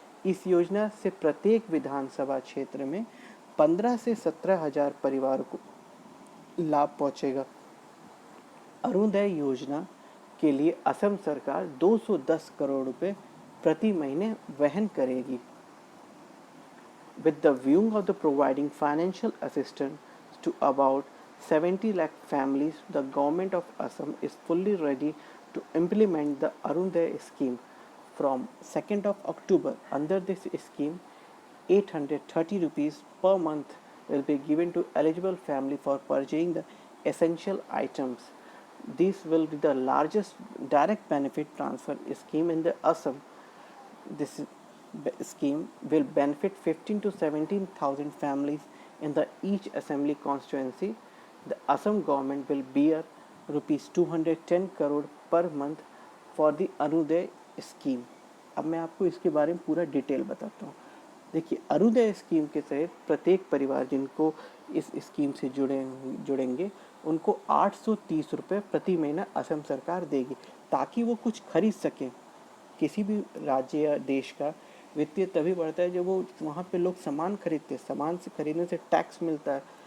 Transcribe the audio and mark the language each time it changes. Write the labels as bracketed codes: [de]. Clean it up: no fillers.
[hi] इस योजना से प्रत्येक विधानसभा क्षेत्र में 15 से 17 हजार परिवारों को लाभ पहुंचेगा। अरुणोदय योजना के लिए असम सरकार 210 करोड़ रुपए प्रति महीने वहन करेगी। [en] With the view of the providing financial assistance to about 70 lakh families, the government of Assam is fully ready to implement the Arunodaya scheme from 2nd of October. Under this scheme, 830 rupees per month will be given to eligible family for purchasing the essential items. This will be the largest direct benefit transfer scheme in the Assam. This scheme will benefit 15 to 17,000 families in the each assembly constituency. The Assam government will bear rupees 210 crore per month for the Orunodoi scheme. [hi] अब मैं आपको इसके बारे में पूरा detail बताता हूँ। देखिए अरुणोदय स्कीम के तहत प्रत्येक परिवार जिनको इस स्कीम से जुड़ेंगे उनको 830 रुपये प्रति महीना असम सरकार देगी, ताकि वो कुछ खरीद सकें। किसी भी राज्य या देश का वित्तीय तभी बढ़ता है जब वो वहाँ पे लोग सामान खरीदते हैं, सामान से खरीदने से टैक्स मिलता है।